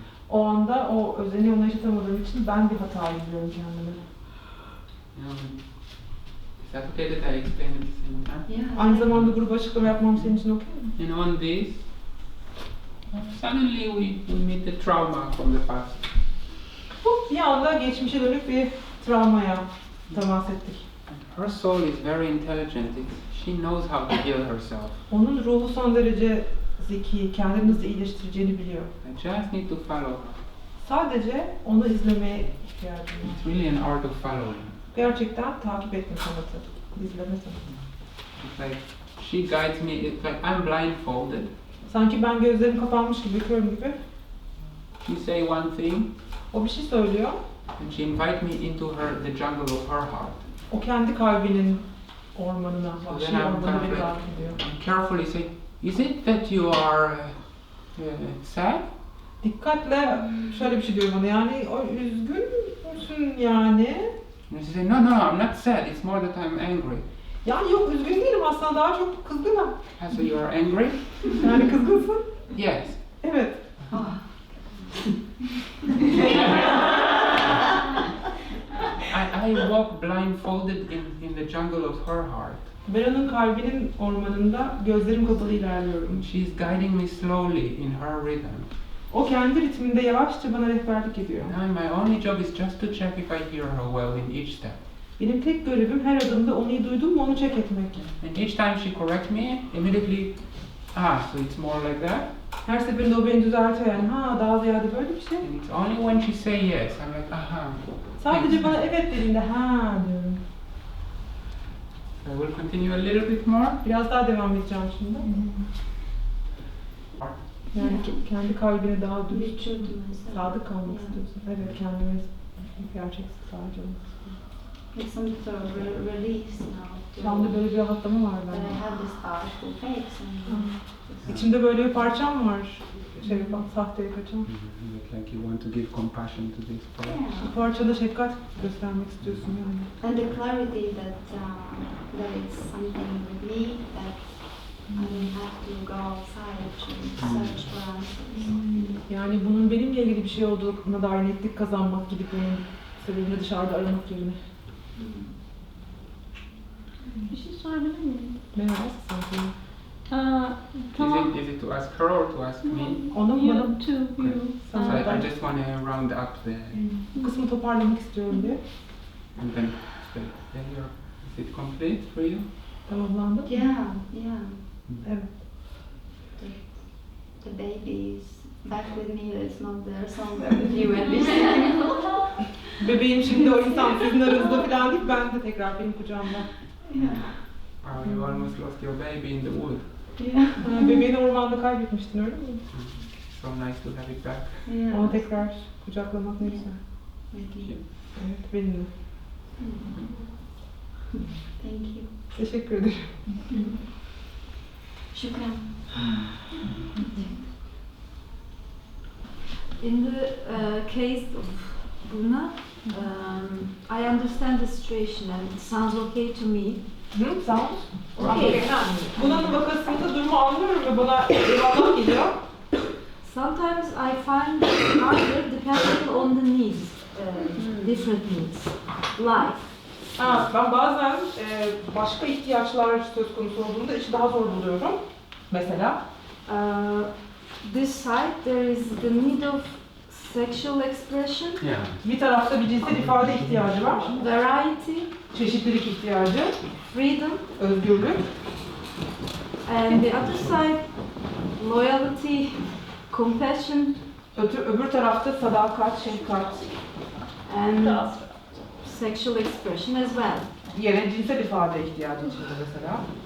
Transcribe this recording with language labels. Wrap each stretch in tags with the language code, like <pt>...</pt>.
<tr>O anda o özeni ona yaşatamadığım için ben bir hata ediyorum kendime.</tr> <en>Is that okay that I explain at the same time? Yeah.</en> <tr>Aynı zamanda gruba açıklama yapmam senin için okey mi?</tr> <en>And on this, suddenly we meet the trauma from the past.</en> <tr>Bir anda geçmişe dönük bir travmaya temas ettik.</tr> <en>Her soul is very intelligent. She knows how to heal herself.</en> <tr>Onun ruhu son derece zeki, kendini nasıl iyileştireceğini biliyor.</tr> <en>I just need to follow her.</en> <tr>Sadece onu izlemeye ihtiyacım var.</tr> <en>It's really an art of following.</en> <tr>Gerçekten takip etme sanatı, izleme sanatı.</tr> <en>It's like she guides me. It's like I'm blindfolded.</en> <tr>Sanki ben gözlerim kapanmış gibi, körüm gibi.</tr> <en>She say one thing,</en> <tr>O bir şey söylüyor.</tr> <en>and she invite me into the jungle of her heart.</en> <tr>O kendi kalbinin ormanına, vahşi</tr> <en>then I'm</en> <tr>ormanına beni</tr> <en>kind of</en> <tr>davet ediyor.</tr> <en>And carefully say, is it that you are sad?</en> <tr>Dikkatle şöyle bir şey diyor bana, yani o üzgün müsün yani?</tr> <en>And she say, no, I'm not sad. It's more that I'm angry.</en> <tr>Yani yok, üzgün değilim aslında, daha çok kızgınım.</tr> <en>So you are angry?</en> <tr>Yani kızgınsın.</tr> <en>Yes.</en> <tr>Evet.</tr> <en>I walk blindfolded in the jungle of her heart.</en> <tr>Ben onun kalbinin ormanında gözlerim kapalı ilerliyorum.</tr> <en>She's guiding me slowly in her rhythm.</en> <tr>O kendi ritminde yavaşça bana rehberlik ediyor.</tr> <en>Now my only job is just to check if I hear her well in each step.</en> <tr>Benim tek görevim her adımda onu iyi duydum mu onu check etmek.</tr> <en>And each time she corrects me, immediately, so it's more like that.</en> <tr>Her seferinde o beni düzeltiyor, yani daha ziyade böyle bir şey.</tr> <en>And it's only when she say yes, I'm like,</en> <tr>Sadece bana evet dediğinde diyorum.</tr> <en>I will continue a little bit more.</en> <tr>Biraz daha devam edeceğim şimdi. Yani kendi kalbine daha dürüst, sadık kalmak istiyorsun. Evet, kendime gerçeksiz sadece olmak istiyorum.</tr> <en>It's some sort of release now.</en> <tr>Şu anda böyle bir rahatlama var</tr> <en>I</en> <tr>bende.</tr> <en>have this artful face and</en> <tr>İçimde böyle bir parçam var. Bak, sahteye kaçan.</tr> <en>Like you want to give compassion to this part.</en> <tr>Bu parçada şefkat göstermek istiyorsun yani.</tr> <en>and the clarity that it's something with me that I don't have to go outside to search for answers.</en> <tr>Yani bunun benimle ilgili bir şey olduğuna dair netlik kazanmak gibi, bunun sebebini dışarıda aramak yerine. Bir şey sorabilir miyim? Merhaba, sen söyle. Tamam.</tr> <en>Is it to ask her or to ask me?</en> <tr>Ona mı bana mı?</tr> <en>To you. So I just want to round up</en> <tr>Bu kısmı toparlamak istiyorum diye.</tr> <en>and then say, is it complete for you?</en> <tr>Tamamlandı mı?</tr> <en>Yeah.</en> <tr>Evet.</tr> <en>The baby is back with me. It's not there somewhere with you and this.</en> <tr>Bebeğim şimdi o insan sizin aranızda falan değil, ben de tekrar benim kucağımda.</tr> <en>You almost lost your baby in the wood.</en> <tr>Bebeğini ormanda kaybetmiştin, öyle mi?</tr> <en>So nice to have it back.</en> <tr>Onu tekrar kucaklamak ne güzel. Evet, benimle.</tr> <en>Thank you.</en> <tr>Teşekkür ederim.</tr> <ar>Shukran.</ar> <en>In the case of Buna, I understand the situation and it sounds okay to me.</en> <tr>Sağ ol.</tr> <en>Okay.</en> <tr>Bunun vakasında durumu anlıyorum ve bana eyvallah geliyor.</tr> <en>Sometimes I find it harder depending on the needs, different needs, life.</en> <tr>Ben bazen başka ihtiyaçlar söz konusu olduğunda işi daha zor buluyorum. Mesela?</tr> <en>This side there is the need of sexual expression,</en> <tr>Bir tarafta bir cinsel ifade ihtiyacı var.</tr> <en>variety,</en> <tr>Çeşitlilik ihtiyacı,</tr> <en>freedom,</en> <tr>özgürlük.</tr> <en>and the other side loyalty, compassion,</en> <tr>Öbür tarafta sadakat, şefkat.</tr> <en>and sexual expression as well.</en> <tr>Yine cinsel ifade ihtiyacı içinde mesela.</tr>